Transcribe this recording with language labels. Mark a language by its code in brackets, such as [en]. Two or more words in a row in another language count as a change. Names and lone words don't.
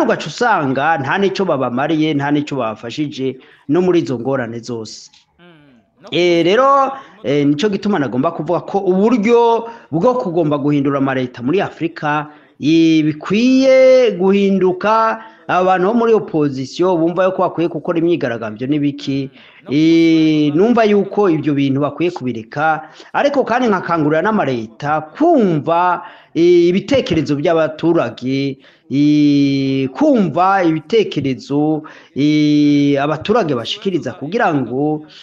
[rn] ugaca usanga nta nico babamariye nta nico babafashije no muri izo ngorane zose rero nico gituma nagomba kuvuga ko uburyo bwo kugomba guhindura amareta muri Afrika bikwiye guhinduka abantu bo muri opposition bumva yuko bakwiye gukora imyigaragambyo n'ibiki numva yuko ibyo bintu bakwiye kubireka ariko kandi nkakangurira n'amareta kumva ibitekerezo by'abaturage kumva ibitekerezo abaturage bashikiriza kugira ngo